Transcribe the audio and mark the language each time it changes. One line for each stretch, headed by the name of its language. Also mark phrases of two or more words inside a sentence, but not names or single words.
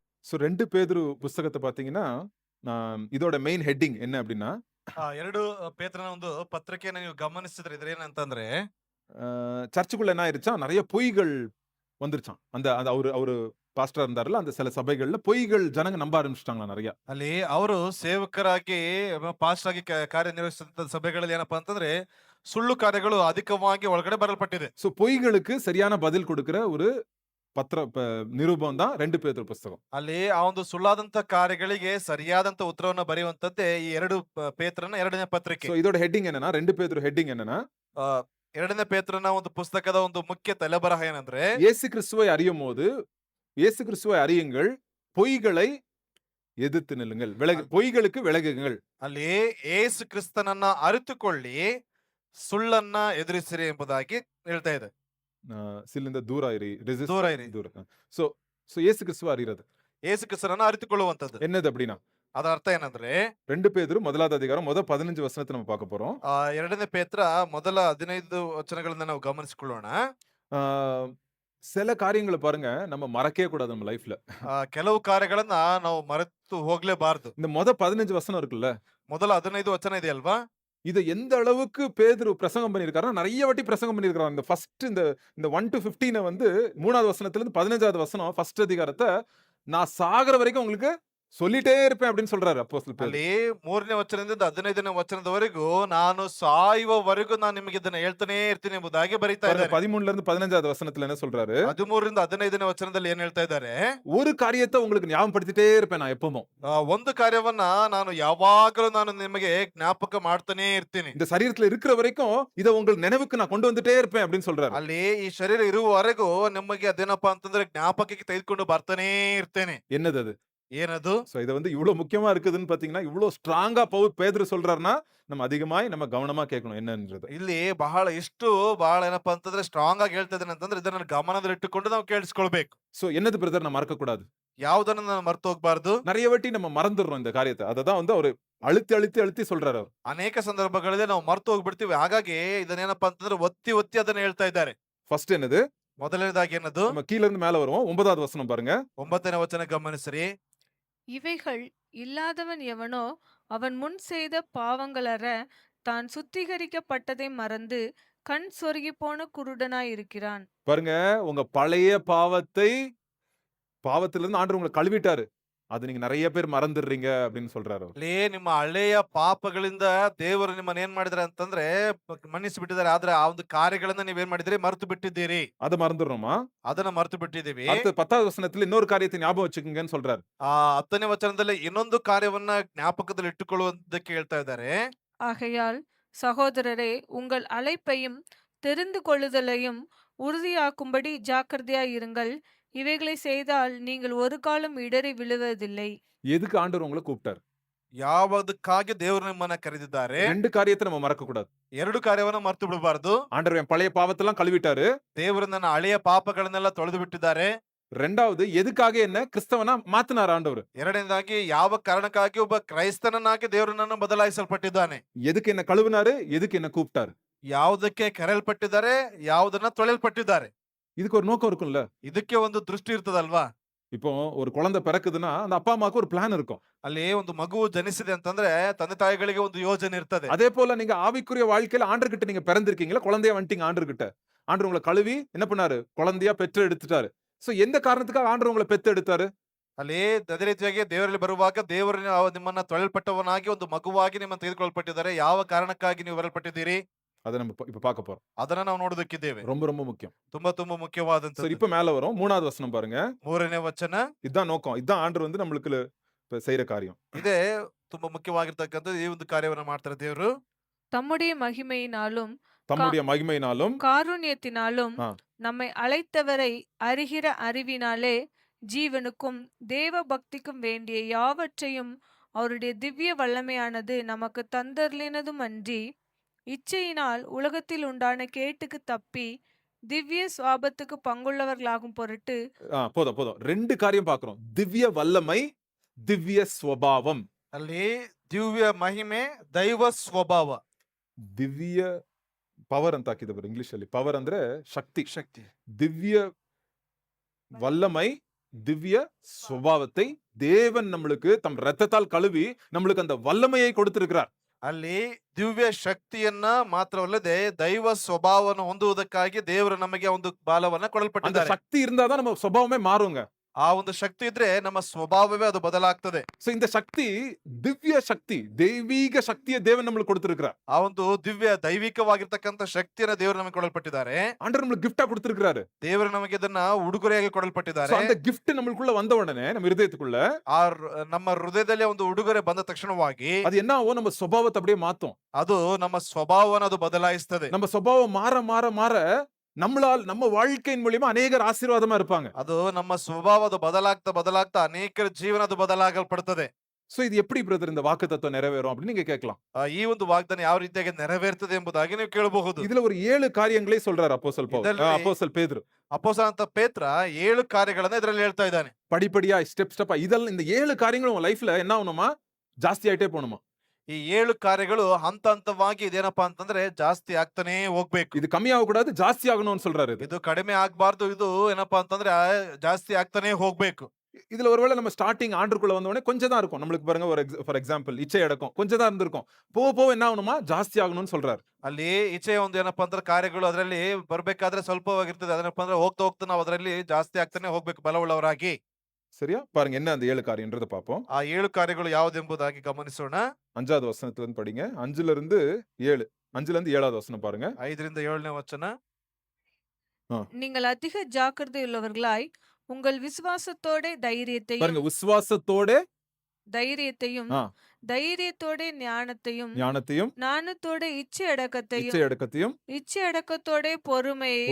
Tamil: ஸோ 2 பேதுரு புஸ்தகத்த பார்த்தீங்கன்னா, இதோட மெயின் ஹெட்டிங் என்ன அப்டின்னா,
Kannada: 2 ಪೇತ್ರನ ಒಂದು ಪತ್ರಿಕೆಯನ್ನ ನೀವು ಗಮನಿಸಿದ್ರೆ ಇದ್ರೇನಂತಂದ್ರೆ
Tamil: அ சர்ச்சுக்குள்ள என்ன ஆயிருச்சாம், நெறைய பொய்கள் வந்துருச்சாம். அந்த அந்த அவரு அவரு பாஸ்டரா இருந்தார்ல, அந்த சில சபைகள்ல பொய்கள் ஜனங்க நம்ப ஆரம்பிச்சுட்டாங்களாம் நெறைய.
Kannada: ಅಲ್ಲಿ ಅವರು ಸೇವಕರಾಗಿ ಪಾಸ್ಟ್ ಆಗಿ ಕಾರ್ಯನಿರ್ವಹಿಸಿದಂತ ಸಭೆಗಳಲ್ಲಿ ಏನಪ್ಪಾ ಅಂತಂದ್ರೆ ಸುಳ್ಳು ಕಾರ್ಯಗಳು ಅಧಿಕವಾಗಿ ಒಳಗಡೆ ಬರಲ್ಪಟ್ಟಿದೆ.
Tamil: ஸோ பொய்களுக்கு சரியான பதில் குடுக்குற ஒரு நிருபம் தான் 2 பேதுரு புஸ்தகம்.
Kannada: ಅಲ್ಲಿ ಆ ಒಂದು ಸುಳ್ಳಾದಂತ ಕಾರ್ಯಗಳಿಗೆ ಸರಿಯಾದಂತ ಉತ್ತರವನ್ನ ಬರೆಯುವಂತದ್ದೇ ಈ 2 ಪೇತ್ರನ 2ನೇ ಪತ್ರಿಕೆ.
Tamil: ஸோ இதோட ஹெட்டிங் என்னன்னா, 2 பேதுரு ஹெட்டிங் என்னன்னா,
Kannada: ಆ, 2ನೇ ಪೇತ್ರನ ಒಂದು ಪುಸ್ತಕದ ಒಂದು ಮುಖ್ಯ ತಲೆಬರಹ ಏನಂದ್ರೆ
Tamil: இயேசு கிறிஸ்துவை அறியும்போது, இயேசு கிறிஸ்துவை அறியுங்கள், பொய்களை எதிர்த்து நில்லுங்கள். பொய்களுக்கு விலகுங்கள்.
Kannada: ಅಲ್ಲಿ ಏಸು ಕ್ರಿಸ್ತನನ್ನ ಅರಿತುಕೊಳ್ಳಿ ಸುಳ್ಳನ್ನ ಎದುರಿಸಿರಿ ಎಂಬುದಾಗಿ ಹೇಳ್ತಾ ಇದೆ.
Tamil: சிலிந்த தூர இரி, ரெசிஸ்ட்
Kannada: ದೂರ ಇರಿ.
Tamil: தூர. சோ சோ இயேசு கிறிஸ்துவ அறிறது.
Kannada: ಏಸು ಕ್ರಿಸ್ತನನ್ನ ಅರಿತುಕೊಳ್ಳುವಂತದ್ದು.
Tamil: என்னது அப்படின்னா,
Kannada: ಅದರ ಅರ್ಥ ಏನಂದ್ರೆ
Tamil: 2 பேதுரு முதலாவது அதிகாரம் 15 வசனத்தை நம்ம பார்க்க போறோம்.
Kannada: 2ನೇ ಪೇತ್ರ ಮೊದಲ 15 ವಚನಗಳನ್ನ ನಾವು ಗಮನಿಸಿಕೊಳ್ಳೋಣ.
Tamil: ஆ, சில காரியங்கள பாருங்க, நம்ம மறக்கவே கூடாது நம்ம லைஃப்ல.
Kannada: ಕೆಲವು ಕಾರ್ಯಗಳನ್ನ ನಾವು ಮರೆತು ಹೋಗ್ಲೇಬಾರದು.
Tamil: இந்த 15 வசனம் இருக்குல்ல,
Kannada: ಮೊದಲ 15 ವಚನ ಇದೆ ಅಲ್ವಾ?
Tamil: இத எந்த அளவுக்கு பேதுரு பிரசங்கம் பண்ணியிருக்காருன்னா, நெறைய வாட்டி பிரசங்கம் பண்ணியிருக்காரு. இந்த ஃபர்ஸ்ட் இந்த 1 to 15 வந்து 3வது வசனத்துல இருந்து 15வது வசனம் ஃபர்ஸ்ட் அதிகாரத்த நான் சாகுற வரைக்கும் உங்களுக்கு சொல்லிட்டே இருப்பேன் அப்படின்னு சொல்றாரு அப்போஸ்தலர் பேதுரு.
Kannada: ಅಲ್ಲಿ 3ನೇ ವಚನದಿಂದ 15ನೇ ವಚನದವರೆಗೂ ನಾನು ಸಾಯುವವರೆಗೂ ನಾನು ನಿಮಗೆ ಇದನ್ನ ಹೇಳ್ತಾನೆ ಇರ್ತೀನಿ ಎಂಬುದಾಗಿ ಬರೀತಾ
Tamil: பாருங்க
Kannada: ಇದ್ದಾರೆ.
Tamil: 13ல இருந்து 15வது வசனத்துல என்ன சொல்றாரு?
Kannada: 13ರಿಂದ 15ನೇ ವಚನದಲ್ಲಿ ಏನ್ ಹೇಳ್ತಾ ಇದ್ದಾರೆ?
Tamil: ஒரு காரியத்த உங்களுக்கு ஞாபகப்படுத்திட்டே இருப்பேன் நான் எப்பவும்.
Kannada: ಒಂದು ಕಾರ್ಯವನ್ನ ನಾನು ಯಾವಾಗಲೂ ನಾನು ನಿಮಗೆ ಜ್ಞಾಪಕ ಮಾಡ್ತಾನೆ ಇರ್ತೀನಿ.
Tamil: இந்த சரீரத்துல இருக்கிற வரைக்கும் இத உங்கள் நினைவுக்கு நான் கொண்டு வந்துட்டே இருப்பேன் அப்படின்னு சொல்றாரு.
Kannada: ಅಲ್ಲಿ ಈ ಶರೀರ ಇರುವವರೆಗೂ ನಿಮಗೆ ಅದೇನಪ್ಪಾ ಅಂತಂದ್ರೆ ಜ್ಞಾಪಕಕ್ಕೆ ತೆಗೆದುಕೊಂಡು ಬರ್ತಾನೆ ಇರ್ತೇನೆ.
Tamil: என்னது அது?
Kannada: ಏನದು?
Tamil: சோ இத வந்து இவ்ளோ முக்கியமா இருக்குதுன்னு பாத்தீங்கன்னா, இவ்ளோ ஸ்ட்ராங்கா பேதுரு சொல்றாருன்னா, நம்ம கவனமா கேட்கணும் என்னன்றது.
Kannada: ಇಲ್ಲಿ ಬಹಳ ಏನಪ್ಪಾ ಅಂತಂದ್ರೆ ಸ್ಟ್ರಾಂಗ್ ಆಗಿ ಹೇಳ್ತಾ ಇದ್ದೇನೆ ಅಂತಂದ್ರೆ ಇದನ್ನ ಗಮನದಲ್ಲಿಟ್ಟುಕೊಂಡು ನಾವು ಕೇಳಿಸ್ಕೊಳ್ಬೇಕು.
Tamil: சோ என்னது பிரதர் நான் மறக்க கூடாது?
Kannada: ಯಾವುದನ್ನ ನಾನು ಮರ್ತು ಹೋಗ್ಬಾರ್ದು.
Tamil: நெறைய வாட்டி நம்ம மறந்துடுறோம் இந்த காரியத்த. அததான் வந்து அவரு அழுத்தி சொல்றாரு அவரு.
Kannada: ಅನೇಕ ಸಂದರ್ಭಗಳಲ್ಲಿ ನಾವು ಮರ್ತು ಹೋಗ್ಬಿಡ್ತೀವಿ. ಹಾಗಾಗಿ ಇದನ್ನೇನಪ್ಪಾ ಅಂತಂದ್ರೆ ಒತ್ತಿ ಒತ್ತಿ ಅದನ್ನ ಹೇಳ್ತಾ ಇದ್ದಾರೆ.
Tamil: ஃபர்ஸ்ட் என்னது?
Kannada: ಮೊದಲನೇದಾಗಿ ಏನದು?
Tamil: நம்ம கீழ இருந்து மேல வருவோம். 9வது வசனம் பாருங்க.
Kannada: 9ನೇ ವಚನ ಗಮನಿಸ್ರಿ.
Tamil: இவைகள் இல்லாதவன் எவனோ அவன் முன் செய்த பாவங்களற தான் சுத்திகரிக்கப்பட்டதை மறந்து கண் சொருகிப்போன குருடனாயிருக்கிறான். பாருங்க, உங்க பழைய பாவத்திலிருந்து ஆண்டவர் உங்கள கழுவிட்டாரு. அது நீங்க நெறைய பேர் மறந்துடுறீங்க அப்படின்னு சொல்றாரு அவரு.
Kannada: ಅಲ್ಲಿ ನಿಮ್ಮ ಹಳೆಯ ಪಾಪಗಳಿಂದ ದೇವರು ನಿಮ್ಮನ್ನ ಏನ್ ಮಾಡಿದ್ರೆ ಅಂತಂದ್ರೆ ಮನ್ನಿಸಿ ಬಿಟ್ಟಿದ್ದಾರೆ. ಆದ್ರೆ ಆ ಒಂದು ಕಾರ್ಯಗಳನ್ನ ನೀವೇನ್ ಮಾಡಿದಿರಿ? ಮರೆತು ಬಿಟ್ಟಿದ್ದೀರಿ.
Tamil: அத மறந்துடுறோமா?
Kannada: ಅದನ್ನ ಮರೆತು ಬಿಟ್ಟಿದ್ದೀವಿ.
Tamil: அடுத்து 10வது வசனத்துல இன்னொரு காரியத்தை ஞாபகம் வச்சுக்கங்கன்னு சொல்றாரு.
Kannada: 10ನೇ ವಚನದಲ್ಲಿ ಇನ್ನೊಂದು ಕಾರ್ಯವನ್ನ ಜ್ಞಾಪಕದಲ್ಲಿ ಇಟ್ಟುಕೊಳ್ಳುವುದಕ್ಕೆ ಹೇಳ್ತಾ ಇದ್ದಾರೆ.
Tamil: ஆகையால் சகோதரரே, உங்கள் அழைப்பையும் தெரிந்து கொள்ளுதலையும் உறுதியாக்கும்படி ஜாக்கிரதையாயிருங்கள். இவைகளை செய்தால் நீங்கள் ஒரு காலம் இடறி விழுவதில்லை. எதுக்கு ஆண்டவர் உங்கள கூப்பிட்டாரு?
Kannada: ಯಾವುದಕ್ಕಾಗಿ ದೇವರು ನಿಮ್ಮನ್ನ ಕರೆದಿದ್ದಾರೆ?
Tamil: 2 காரியத்தை நம்ம மறக்க கூடாது.
Kannada: 2 ಕಾರ್ಯವನ್ನ ಮರೆತು ಬಿಡಬಾರದು.
Tamil: ஆண்டவர் என் பழைய பாவத்தெல்லாம் கழுவிட்டாரு.
Kannada: ದೇವರು ನನ್ನ ಹಳೆಯ ಪಾಪಗಳನ್ನೆಲ್ಲ ತೊಳೆದು ಬಿಟ್ಟಿದ್ದಾರೆ.
Tamil: 2வது எதுக்காக என்ன கிறிஸ்தவனா மாத்துனார் ஆண்டவர்.
Kannada: ಎರಡನೇದಾಗಿ ಯಾವ ಕಾರಣಕ್ಕಾಗಿ ಒಬ್ಬ ಕ್ರೈಸ್ತನನ್ನಾಗಿ ದೇವರು ನನ್ನ ಬದಲಾಯಿಸಲ್ಪಟ್ಟಿದ್ದಾನೆ.
Tamil: எதுக்கு என்ன கழுவினாரு? எதுக்கு என்ன கூப்பிட்டாரு?
Kannada: ಯಾವುದಕ್ಕೆ ಕರೆಯಲ್ಪಟ್ಟಿದ್ದಾರೆ, ಯಾವುದನ್ನ ತೊಳೆಯಲ್ಪಟ್ಟಿದ್ದಾರೆ.
Tamil: இதுக்கு ஒரு நோக்கம் இருக்கும்ல.
Kannada: ಇದಕ್ಕೆ ಒಂದು ದೃಷ್ಟಿ ಇರ್ತದಲ್ವಾ?
Tamil: இப்போ ஒரு குழந்தை பிறக்குதுன்னா, அந்த அப்பா அம்மாவுக்கு ஒரு பிளான் இருக்கும்.
Kannada: ಅಲ್ಲಿ ಒಂದು ಮಗು ಜನಿಸಿದೆ ಅಂತಂದ್ರೆ ತಂದೆ ತಾಯಿಗಳಿಗೆ ಒಂದು ಯೋಜನೆ ಇರ್ತದೆ.
Tamil: அதே போல நீங்க ஆவிக்குரிய வாழ்க்கையில ஆண்டவர்கிட்ட நீங்க பிறந்திருக்கீங்களா? குழந்தையா வந்துட்டீங்க ஆண்டவர்கிட்ட. ஆண்டவர் உங்கள கழுவி என்ன பண்ணாரு? குழந்தையா பெற்று எடுத்துட்டாரு. சோ எந்த காரணத்துக்காக ஆண்டவர் உங்கள பெத்து எடுத்தாரு?
Kannada: ಅಲ್ಲಿ ಅದೇ ರೀತಿಯಾಗಿ ದೇವರಲ್ಲಿ ಬರುವಾಗ ದೇವರು ನಿಮ್ಮನ್ನ ತೊಳೆಯಲ್ಪಟ್ಟವನಾಗಿ ಒಂದು ಮಗುವಾಗಿ ನಿಮ್ಮನ್ನು ತೆಗೆದುಕೊಳ್ಳಲ್ಪಟ್ಟಿದ್ದಾರೆ. ಯಾವ ಕಾರಣಕ್ಕಾಗಿ ನೀವು ಬರಲ್ಪಟ್ಟಿದ್ದೀರಿ?
Tamil: அத நம்ம இப்ப பார்க்க போறோம்.
Kannada: ಅದನ್ನ ನಾವು ನೋಡೋದಕ್ಕಿದ್ದೇವೆ.
Tamil: ரொம்ப ரொம்ப முக்கியம்.
Kannada: ತುಂಬಾ ತುಂಬಾ ಮುಖ್ಯವಾದಂತ.
Tamil: சரி இப்ப மேல வரும். 3வது வசனம் பாருங்க.
Kannada: 3ನೇ ವಚನ.
Tamil: இதான் நோக்கம். இதான் ஆண்டவர் வந்து நம்மளுக்கு செய்யற காரியம்.
Kannada: ಇದೇ ತುಂಬಾ ಮುಖ್ಯವಾಗಿರ್ತಕ್ಕಂಥದ್ದು. ಈ ಒಂದು ಕಾರ್ಯವನ್ನ ಮಾಡ್ತಾರೆ ದೇವರು.
Tamil: தம்முடைய மகிமையினாலும் தம்முடைய மகிமையினாலும் காருண்யத்தினாலும் ஆ. நம்மை அழைத்தவரை அறிகிற அறிவினாலே ஜீவனுக்கும் தேவ பக்திக்கும் வேண்டிய யாவற்றையும் அவருடைய திவ்ய வல்லமையானது நமக்கு தந்தருளினதும் அன்றி இச்சையினால் உலகத்தில் உண்டான கேட்டுக்கு தப்பி திவ்ய சுவாபத்துக்கு பங்குள்ளவர்களாகும் பொருட்டு போதும் போதும். 2 காரியம் பார்க்கிறோம். திவ்ய வல்லமை, திவ்ய ஸ்வபாவம்.
Kannada: ಅಲ್ಲಿ ದಿವ್ಯ ಮಹಿಮೆ, ದೈವ ಸ್ವಭಾವ. ದಿವ್ಯ ಪವರ್ ಅಂತ ಹಾಕಿದವರು ಇಂಗ್ಲಿಷ್ ಅಲ್ಲಿ. ಪವರ್ ಅಂದ್ರೆ ಶಕ್ತಿ. ಶಕ್ತಿ.
Tamil: திவ்ய வல்லமை, திவ்ய சுபாவத்தை தேவன் நம்மளுக்கு தம் ரத்தத்தால் கழுவி நம்மளுக்கு அந்த வல்லமையை கொடுத்திருக்கிறார்.
Kannada: ಅಲ್ಲಿ ದಿವ್ಯ ಶಕ್ತಿಯನ್ನ ಮಾತ್ರವಲ್ಲದೆ ದೈವ ಸ್ವಭಾವವನ್ನು ಹೊಂದುವುದಕ್ಕಾಗಿ ದೇವರು ನಮಗೆ ಒಂದು ಬಾಲವನ್ನ
Tamil: அந்த
Kannada: ಕೊಡಲ್ಪಟ್ಟಿದ್ದಾರೆ.
Tamil: சக்தி இருந்தாதான் நம்ம சுபாவமே மாறுங்க.
Kannada: ಆ ಒಂದು ಶಕ್ತಿ ಇದ್ರೆ ನಮ್ಮ ಸ್ವಭಾವವೇ ಅದು ಬದಲಾಗ್ತದೆ.
Tamil: சோ இந்த சக்தி திவ்ய சக்தி, தெய்வீக சக்தியை தேவன் நம்மளுக்கு கொடுத்திருக்கிறார்.
Kannada: ಆ ಒಂದು ದಿವ್ಯ ದೈವಿಕವಾಗಿರ್ತಕ್ಕಂಥ ಶಕ್ತಿಯನ್ನ ದೇವರು ನಮಗೆ ಕೊಡಲ್ಪಟ್ಟಿದ್ದಾರೆ.
Tamil: ஆண்டவர் நம்மளுக்கு கிஃப்டா கொடுத்திருக்கிறாரு.
Kannada: ದೇವರು ನಮಗೆ ಇದನ್ನ ಉಡುಗೊರೆಯಾಗಿ
Tamil: சோ
Kannada: ಕೊಡಲ್ಪಟ್ಟಿದ್ದಾರೆ.
Tamil: அந்த கிஃப்ட் நம்மளுக்குள்ள வந்த உடனே நம்ம இருதயத்துக்குள்ள
Kannada: ನಮ್ಮ ಹೃದಯದಲ್ಲಿ ಒಂದು ಉಡುಗೊರೆ ಬಂದ ತಕ್ಷಣವಾಗಿ
Tamil: அது என்ன ஆகும், நம்ம சுபாவத்தை அப்படியே மாத்தும்.
Kannada: ಅದು ನಮ್ಮ ಸ್ವಭಾವವನ್ನು ಅದು ಬದಲಾಯಿಸ್ತದೆ.
Tamil: நம்ம சுபாவம் மாற மாற மாற நம்மளால் நம்ம வாழ்க்கையின் மூலியமா அநேகர் ஆசீர்வாதமா இருப்பாங்க.
Kannada: ಅದು ನಮ್ಮ ಸ್ವಭಾವದ ಬದಲಾಗ್ತಾ ಬದಲಾಗ್ತಾ ಅನೇಕರ ಜೀವನ ಅದು ಬದಲಾಗಲ್ಪಡುತ್ತದೆ.
Tamil: சோ இது எப்படி பிரதர் இந்த வாக்குத்தத்தம் நிறைவேறும் அப்படின்னு நீங்க கேட்கலாம்.
Kannada: ಈ ಒಂದು ವಾಗ್ದಾನ ಯಾವ ರೀತಿಯಾಗಿ ನೆರವೇರ್ತದೆ ಎಂಬುದಾಗಿ ನೀವು ಕೇಳಬಹುದು.
Tamil: இதுல ஒரு 7 காரியங்களை சொல்றாரு இதெல்லாம் அப்போஸ்தல் பேதுரு.
Kannada: ಅಪೊಸ್ತಲನಾದ ಪೇತ್ರ 7 ಕಾರ್ಯಗಳನ್ನ ಇದರಲ್ಲಿ ಹೇಳ್ತಾ ಇದ್ದಾನೆ.
Tamil: படிப்படியா ஸ்டெப் ஸ்டெப்பா இதெல்லாம் இந்த 7 காரியங்களும் உங்க லைஃப்ல என்ன ஆகணுமா, ಜಾಸ್ತಿ ஆயிட்டே போகணுமா.
Kannada: ಈ 7 ಕಾರ್ಯಗಳು ಹಂತ ಹಂತವಾಗಿ ಇದೇನಪ್ಪಾ ಅಂತಂದ್ರೆ ಜಾಸ್ತಿ ಆಗ್ತಾನೆ ಹೋಗ್ಬೇಕು.
Tamil: இது கம்மியாக கூடாது, ಜಾಸ್ತಿ ஆகணும்னு சொல்றாரு.
Kannada: ಇದು ಕಡಿಮೆ ಆಗ್ಬಾರ್ದು, ಇದು ಏನಪ್ಪಾ ಅಂತಂದ್ರೆ ಜಾಸ್ತಿ ಆಗ್ತಾನೆ ಹೋಗ್ಬೇಕು.
Tamil: இதுல ஒருவேளை நம்ம ஸ்டார்டிங் ஆண்டருக்குள்ள வந்த உடனே கொஞ்சம் தான் இருக்கும். நம்மளுக்கு பாருங்க ஒரு
English: for example
Tamil: இச்சை அடக்கம் கொஞ்சம் தான் இருந்திருக்கும். போக போக என்ன ஆகணுமா, ಜಾಸ್ತಿ ஆகணும்னு சொல்றாரு.
Kannada: ಅಲ್ಲಿ ಈಚೆ ಒಂದು ಏನಪ್ಪಾ ಅಂದ್ರೆ ಕಾರ್ಯಗಳು ಅದರಲ್ಲಿ ಬರ್ಬೇಕಾದ್ರೆ ಸ್ವಲ್ಪವಾಗಿರ್ತದೆ. ಅದನ್ನಪ್ಪ ಅಂದ್ರೆ ಹೋಗ್ತಾ ಹೋಗ್ತಾ ನಾವು ಅದರಲ್ಲಿ ಜಾಸ್ತಿ ಆಗ್ತಾನೆ ಹೋಗ್ಬೇಕು ಬಲವುಳ್ಳವರಾಗಿ.
Tamil: சரியா? பாருங்க என்ன அந்த 7 காரியம்ன்றத பாப்போம்.
Kannada: ಆ 7 ಕಾರ್ಯಗಳು ಯಾವುದೆಂಬುದಾಗಿ ಗಮನಿಸೋಣ.
Tamil: 5வது வசனத்துல இருந்து படிங்க. 5ல இருந்து 7. 5ல இருந்து 7வது வசனம் பாருங்க.
Kannada: 5ರಿಂದ 7ನೇ ವಚನ.
Tamil: நீங்கள் அதிக ஜாக்கிரதையுள்ளவர்களாய் உங்கள் விசுவாசத்தோட பாருங்க விசுவாசத்தோட தைரியத்தையும் ஆ. தைரியத்தோட ஞானத்தையும் ஞானத்தையும் ஞானத்தோட இச்சை அடக்கத்தையும் இச்சை அடக்கத்தையும் இச்சை அடக்கத்தோட பொறுமையையும்